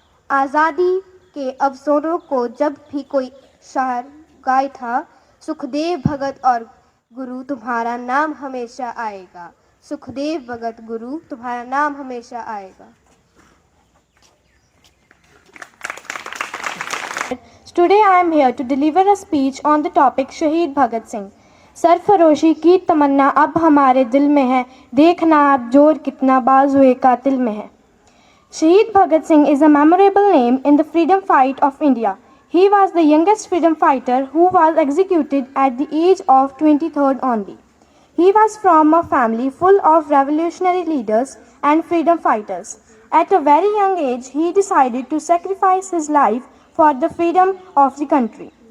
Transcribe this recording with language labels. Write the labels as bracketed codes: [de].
[hi] आज़ादी के अवसरों को जब भी कोई शायर गाय था, सुखदेव भगत और गुरु तुम्हारा नाम हमेशा आएगा। सुखदेव भगत गुरु तुम्हारा नाम हमेशा आएगा। [en] Today I am here to deliver a speech on the topic शहीद भगत सिंह। [hi] सरफरोशी की तमन्ना अब हमारे दिल में है, देखना अब जोर कितना बाजुए कातिल में है। [en] Shahid Bhagat Singh is a memorable name in the freedom fight of India. He was the youngest freedom fighter who was executed at the age of 23rd only. He was from a family full of revolutionary leaders and freedom fighters. At a very young age, he decided to sacrifice his life for the freedom of the country.